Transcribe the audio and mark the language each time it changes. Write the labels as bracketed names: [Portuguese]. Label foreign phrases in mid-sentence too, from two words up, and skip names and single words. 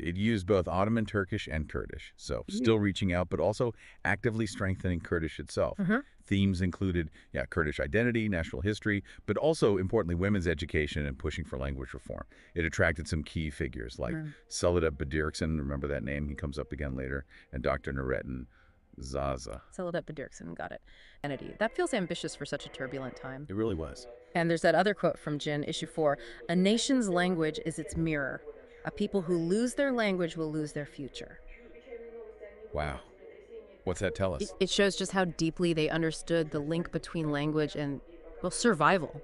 [English] It used both Ottoman Turkish and Kurdish, so still reaching out, but also actively strengthening Kurdish itself. Themes included, Kurdish identity, national history, but also, importantly, women's education and pushing for language reform. It attracted some key figures like Selahattin Badirkson, remember that name, he comes up again later, and Dr. Nurettin Zaza. Selahattin Badirkson, got it. Entity. That feels ambitious for such a turbulent time. It really was. And there's that other quote from Jin, issue 4. A nation's language is its mirror. A people who lose their language will lose their future. Wow. What's that tell us? It shows just how deeply they understood the link between language and, well, survival.